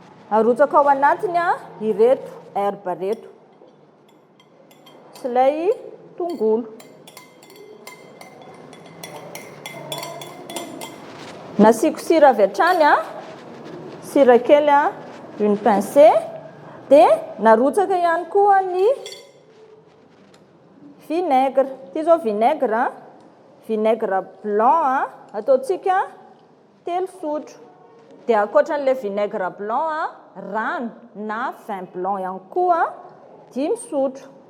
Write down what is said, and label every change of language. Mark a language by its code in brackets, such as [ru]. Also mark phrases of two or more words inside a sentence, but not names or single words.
[mg] Arotsaka ao anatiny a, ireto herbe reto. Sy ilay tongolo. Nasiako sira avy hatrany a, sira kely a, [fr] une pincée. [mg] Dia narotsaka ihany koa ny vinaigre. Ity izao vinaigre a, [fr] vinaigre blanc [mg] a, ataontsika telo sotro. Dia ankoatran'ilay [fr] vinaigre blanc [mg] a, rano na [fr] vin blanc [mg] ihany koa dimy sotro.